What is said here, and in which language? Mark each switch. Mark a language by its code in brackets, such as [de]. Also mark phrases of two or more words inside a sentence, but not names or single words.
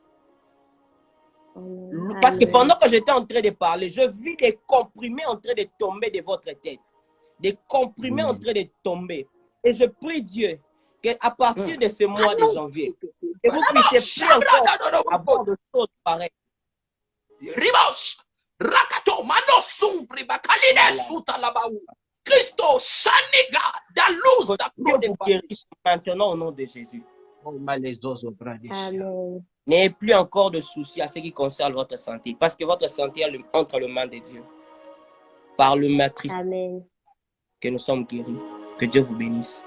[fr] Parce que pendant que j'étais en train de parler, je vis des comprimés en train de tomber de votre tête. Des comprimés en train de tomber. Et je prie Dieu qu'à partir de ce mois de janvier, que vous puissiez plus encore avoir de choses pareilles. Ribos, Rakato, Mano Sumpri, Bakaline, Suta Labaou, Christo, Shaniga, Daluz, Que vous guérissez maintenant au nom de Jésus. N'ayez plus encore de soucis à ce qui concerne votre santé, parce que votre santé est entre les mains de Dieu. Par le maîtrise que nous sommes guéris. Que Dieu vous bénisse.